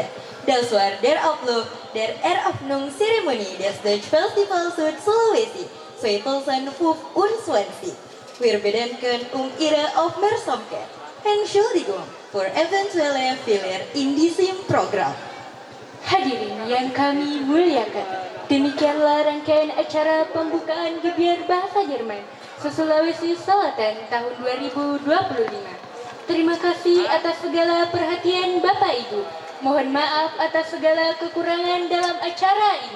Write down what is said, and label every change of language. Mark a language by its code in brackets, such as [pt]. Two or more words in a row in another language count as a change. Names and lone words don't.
[de] Das war der Ablauf der Eröffnungszeremonie des Deutschfestivals Sulawesi 2025. Wir bedanken Ihre Aufmerksamkeit. Entschuldigung für eventuelle Fehler in diesem Programm. [id] Hadirin yang kami muliakan, demikianlah rangkaian acara pembukaan Gebiar Bahasa Jerman se-Sulawesi Selatan tahun 2025. Terima kasih atas segala perhatian Bapak Ibu. Mohon maaf atas segala kekurangan dalam acara ini.